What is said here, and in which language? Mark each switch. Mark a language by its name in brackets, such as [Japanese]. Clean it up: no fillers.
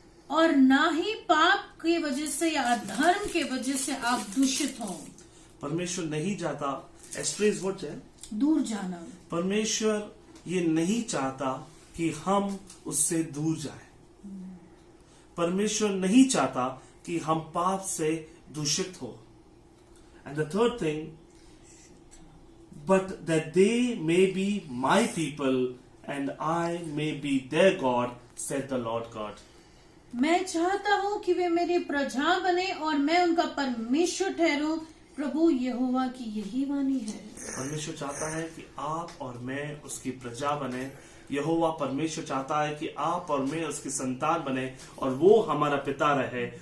[Hindi] और ना ही पाप की वजह से या अधर्म के वजह से आप दूषित हो। परमेश्वर नहीं चाहता, [English] astray is what [Hindi] है? दूर जाना। परमेश्वर ये नहीं चाहता कि हम उससे दूर जाएं। परमेश्वर नहीं चाहता कि हम पाप से दूषित हो। [English] And the third thing, but that they may be my people and I may be their God, said the Lord God. [Hindi] मैं चाहता हूँ कि वे मेरी प्रजा बने और मैं उनका परमेश्वर ठहरूं, प्रभु यहोवा की यही वाणी है। परमेश्वर चाहता है कि आप और मैं उसकी प्रजा बने। यहोवा परमेश्वर चाहता है कि आप और मैं उसकी संतान बने और वो हमारा पिता रहे।